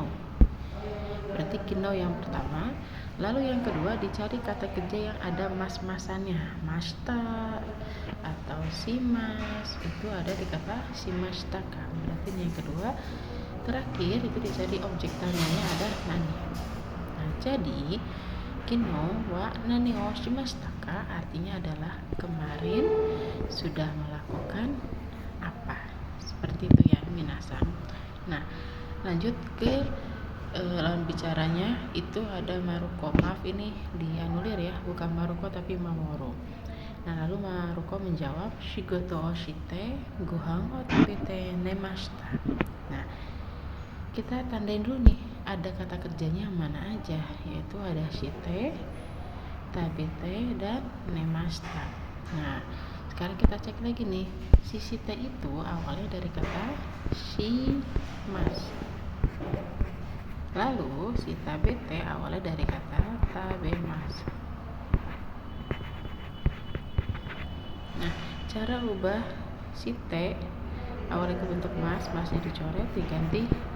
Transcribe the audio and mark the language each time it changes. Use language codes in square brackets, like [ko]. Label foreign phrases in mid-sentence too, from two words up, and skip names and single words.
[id] Berarti kino yang pertama. Lalu yang kedua dicari kata kerja yang ada mas-masannya, mashita atau shimas, itu ada di kata [ja] しましたか. [id] Berarti yang kedua. Terakhir itu dicari objek tanyanya ada nani. Nah, jadi [ja] 昨日は何をしましたか [id] artinya adalah kemarin sudah melakukan apa. Seperti itu ya minasang. Nah, lanjut ke lawan bicaranya itu ada Maruko. Maaf ini dianulir ya, bukan Maruko tapi Mamoru. Nah, lalu Maruko menjawab [ja] 仕事をしてご飯を食べて寝ました. [id] Nah, kita tandain dulu nih ada kata kerjanya mana aja, yaitu ada shite, tabete, dan nemashita. Nah, sekarang kita cek lagi nih, si shite itu awalnya dari kata shimas. Lalu si tabete awalnya dari kata tabemas. Nah, cara ubah si T awalnya ke bentuk mas, masnya dicoret diganti T.